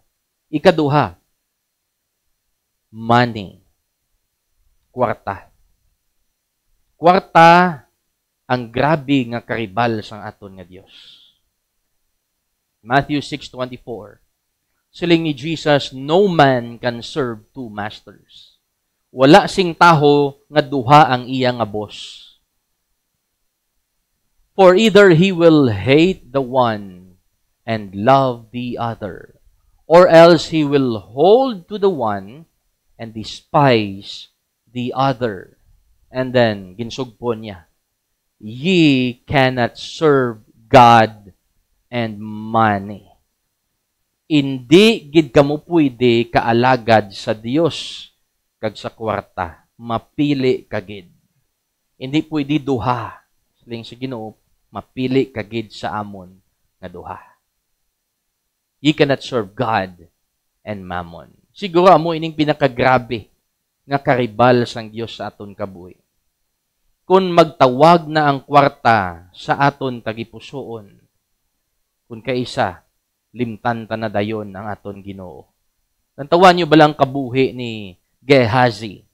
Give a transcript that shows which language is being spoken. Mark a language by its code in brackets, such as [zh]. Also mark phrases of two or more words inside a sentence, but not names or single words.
[hil] Ikaduha, money. Kwarta. Kwarta ang grabe nga karibal sang aton nga Dios. Matthew 6:24. Siling ni Jesus, [en] "No man can serve 2 masters." [hil] Wala sing taho nga duha ang iya nga boss. [en] For either he will hate the one and love the other, or else he will hold to the one and despise the other. And then, [hil] ginsugpo niya, [en] "Ye cannot serve God and money." [hil] Hindi gid kamo pwede kaalagad sa Dios kag sa kwarta. Mapili ka gid. Hindi pwede duha. Siling sa Ginoo, mapili ka gid sa amon nga duha. [en] Ye cannot serve God and mammon. [hil] Siguro amo ining pinakagrabe nga karibal sang Dios sa aton kabuhi. Kung magtawag na ang kwarta sa aton tagipusoon, kung kaisa, limtan ta na dayon ang aton Ginoo. Nantawan niyo ba lang kabuhi ni Gehazi?